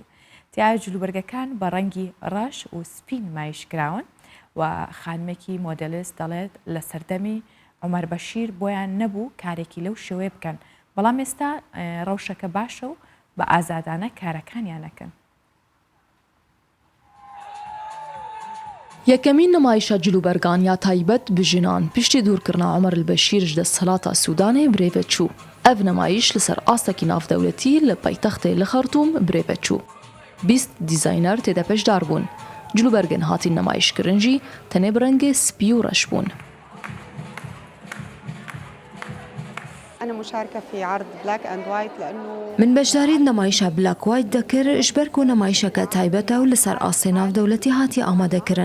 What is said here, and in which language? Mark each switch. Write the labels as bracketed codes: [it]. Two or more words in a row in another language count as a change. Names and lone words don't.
[ckb] تیایە جلوبەرگەکان بە ڕەنگی ڕەش و سپین نمایشکراون و خانمێکی مۆدەلیست دەڵێت لە سەردەمی عومەر بەشیر بۆیان نەبوو کارێکی لەو شێوەیە بکەن، بەڵام ئێستا ڕەوشەکە باشە و بە ئازادانە کارەکانیانەکەن. [ku] یەکەمین نمایشە جلوبەرگان یا تایبەت بژنان پشتی دوورکردنا عومەر البەشیرش دەسەڵاتە سوودانê birêve çû. Ev nemayiş li ser astekî navdewletî li paytextê li Xartûm birêve çû. 20 dîzayner têde peşdar bûn. Cilûbergên hatîn nemayişkirin jî tenê bi rengê spî û reş bûn. من beşdarî nemayişa [en] Black White [ku] dikir ji ber ku nemayişeke taybet ew li ser asê navdewletî hatiye amadekirin.